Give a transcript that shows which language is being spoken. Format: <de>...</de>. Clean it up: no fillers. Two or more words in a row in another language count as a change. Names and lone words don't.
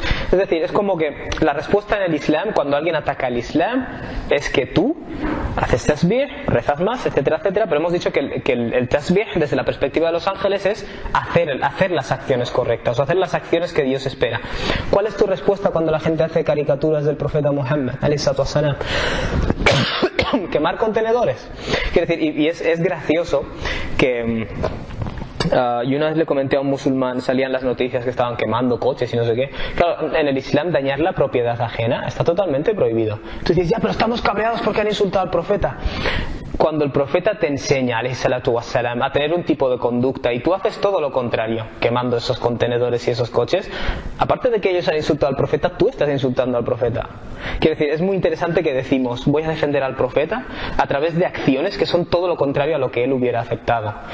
<es>Es decir, es como que la respuesta en el Islam, cuando alguien ataca al Islam, es que tú haces tasbih, rezas más, etcétera, etcétera, pero hemos dicho que el tasbih, desde la perspectiva de los ángeles, es hacer las acciones correctas, o hacer las acciones que Dios espera. ¿Cuál es tu respuesta cuando la gente hace caricaturas del profeta Muhammad,</es> <ar>عليه الصلاة والسلام?</ar> <es>quemar contenedores. Quiero decir, y es gracioso que... y una vez le comenté a un musulmán, salían las noticias que estaban quemando coches y no sé qué. Claro, en el Islam dañar la propiedad ajena está totalmente prohibido. Tú dices, ya, pero estamos cabreados porque han insultado al profeta. Cuando el profeta te enseña,</es> <ar>عليه الصلاة والسلام,</ar> <es>a tener un tipo de conducta y tú haces todo lo contrario, quemando esos contenedores y esos coches, aparte de que ellos han insultado al profeta, tú estás insultando al profeta. Quiero decir, es muy interesante que decimos, voy a defender al profeta a través de acciones que son todo lo contrario a lo que él hubiera aceptado.</es>